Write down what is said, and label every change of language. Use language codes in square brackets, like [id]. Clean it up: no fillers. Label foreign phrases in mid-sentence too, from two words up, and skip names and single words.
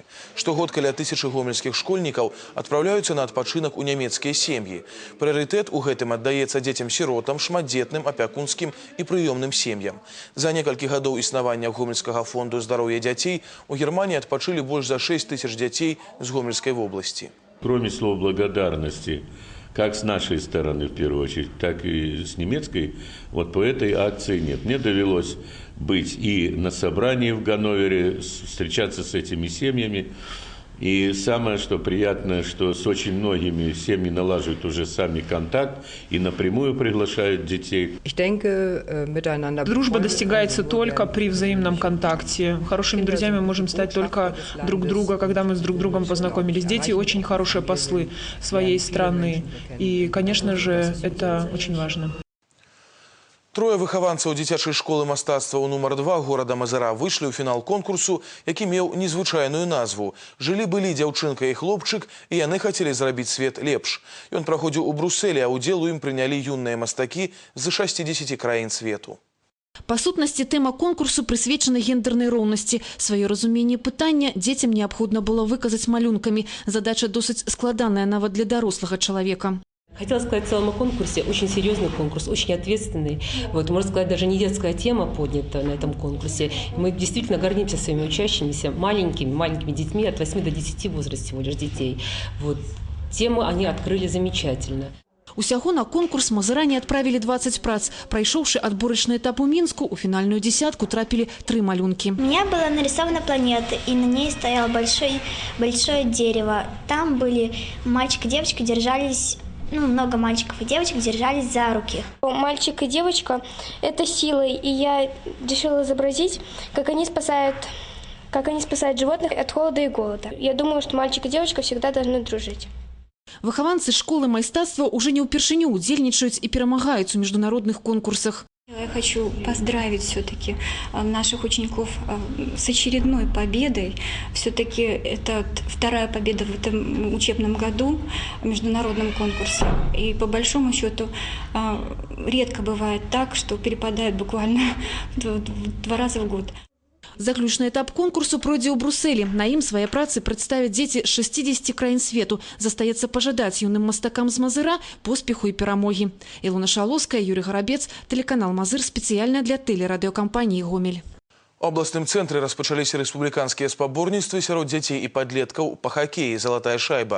[be] Штогод каля 1000 гомельскіх школьнікаў адпраўляюцца на адпачынак у нямецкія сем'і. Прыярытэт у гэтым аддаецца дзецям-сіротам, шматдзетным, апякунскім і прыёмным сем'ям. За некалькі гадоў існавання Гомельскага фонду «Здароўе дзяцей» у Германии адпачылі больш за 6000 дзяцей з Гомельскай вобласці. [ru] Кроме слов благодарности, как с нашей стороны, в первую очередь, так и с немецкой, вот по этой акции нет. Мне довелось быть и на собрании в Ганновере, встречаться с этими семьями. И самое, что приятное, что с очень многими семьи налаживают уже сами контакт и напрямую приглашают детей. Дружба достигается только при взаимном контакте. Хорошими друзьями можем стать только друг друга, когда мы с друг другом познакомились. Дети очень хорошие послы своей страны. И, конечно же, это очень важно. [be] Трое выхаванцаў дзіцячай школы мастацтва нумар 2 горада Мазыра выйшлі ў фінал конкурсу, які меў незвычайную назву. Жылі-былі дзяўчынка і хлопчык, і яны хацелі зрабіць свет лепш. Ён праходзіў у Брусэлі, а ўдзел у ім прынялі юныя мастакі з 60 краін свету. Па сутнасці, тэма конкурсу прысвечана гендернай роўнасці. Сваё разуменне пытання дзецям неабходна было выказаць малюнкамі. Задача досыць складаная нават для дарослага чалавека. [ru] Хотела сказать в целом о конкурсе. Очень серьезный конкурс, очень ответственный. Вот, можно сказать, даже не детская тема поднята на этом конкурсе. Мы действительно гордимся своими учащимися, маленькими детьми, от 8 до 10 возраста всего лишь детей. Вот. Тему они открыли замечательно. [be] Усяго на конкурс мазыране адправілі 20 прац. Прайшоўшы адборачны этап у Мінску, у фінальную десятку трапілі 3 малюнкі. [ru] У меня была нарисована планета, и на ней стояло большое дерево. Там были мальчик и девочка, держались... много мальчиков и девочек держались за руки. Мальчик и девочка – это силы, и я решила изобразить, как они спасают животных от холода и голода. Я думаю, что мальчик и девочка всегда должны дружить. [be] Выхаванцы школы майстацтва уже не ўпершыню удзельнічаюць і перамагаюць у міжнародных конкурсах. [ru] Я хочу поздравить все-таки наших учеников с очередной победой. Все-таки это вторая победа в этом учебном году в международном конкурсе. И по большому счету редко бывает так, что перепадает буквально 2 раза в год. [be] Заключны этап конкурсу пройдзе ў Брусэлі. На ім свае працы прадставяць дзеці з 60 краін свету. Застаецца пажадаць юным мастакам з Мазыра поспеху і перамогі. Ілона Шалоўская, Юрий Гарабец, телеканал Мазыр спецыяльна для тэлерадыёкампаніі «Гомель». У абласным цэнтры распачаліся рэспубліканскія спаборніцтвы сярод дзяцей і падлеткаў па хакеі «Залатая шайба».